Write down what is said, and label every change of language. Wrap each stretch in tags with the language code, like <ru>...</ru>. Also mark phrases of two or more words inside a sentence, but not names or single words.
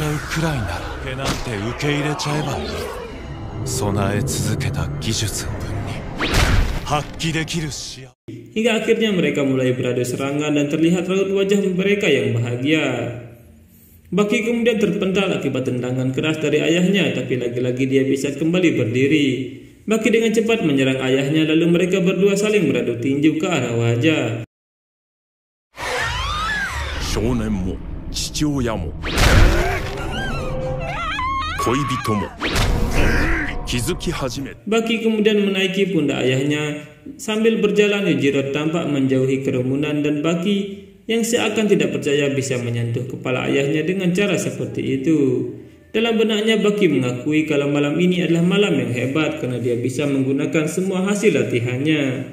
<id>Hingga akhirnya mereka mulai beradu serangan dan terlihat raut wajah mereka yang bahagia. Baki kemudian terpental akibat tendangan keras dari ayahnya, tapi lagi-lagi dia bisa kembali berdiri. Baki dengan cepat menyerang ayahnya, lalu mereka berdua saling beradu tinju ke arah wajah.</id> <ja>少年も父親も恋人も気づき始め</ja> <id>Baki kemudian menaiki pundak ayahnya. Sambil berjalan, Yujiro tampak menjauhi kerumunan dan Baki yang seakan tidak percaya bisa menyentuh kepala ayahnya dengan cara seperti itu. Dalam benaknya Baki mengakui kalau malam ini adalah malam yang hebat karena dia bisa menggunakan semua hasil latihannya.</id>